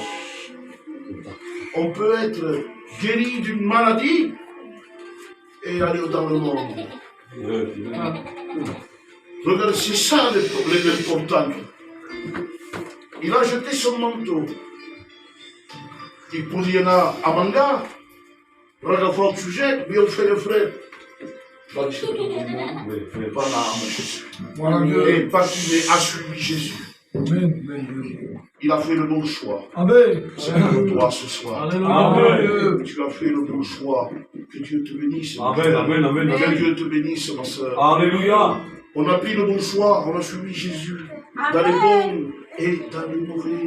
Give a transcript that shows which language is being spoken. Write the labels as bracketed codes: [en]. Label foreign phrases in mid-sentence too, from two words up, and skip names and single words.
[fr] On peut être guéri d'une maladie et aller dans le monde. Regarde, c'est ça le problème important. Il a jeté son manteau. [ca] Il podia anar a Mangà, agafar el sujet, havia el fer de fred. Va deixar tot el món, va anar amb Jésus. [fr] Gloire à Dieu. Et Bartimée a suivi Jésus. Amen. Amen. Il a fait le bon choix. Amen. C'est pour toi ce soir. Amen. Tu as fait le bon choix. Que Dieu te bénisse. Amen. Amen. Amen. Que Amen. Dieu te bénisse, ma soeur. Alléluia. On a pris le bon choix, on a suivi Jésus. Dans les bons et dans les mauvais.